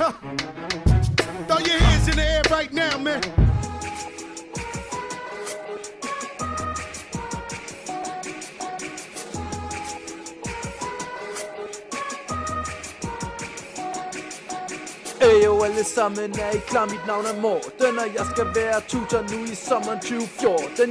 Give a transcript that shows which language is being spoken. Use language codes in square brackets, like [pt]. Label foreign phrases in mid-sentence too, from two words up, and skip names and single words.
[en] Throw your hands in the air right now, man. [da] Ejo, alle sammen er I klar, mit navn er Morten, og jeg skal være tutor nu i sommeren 2014.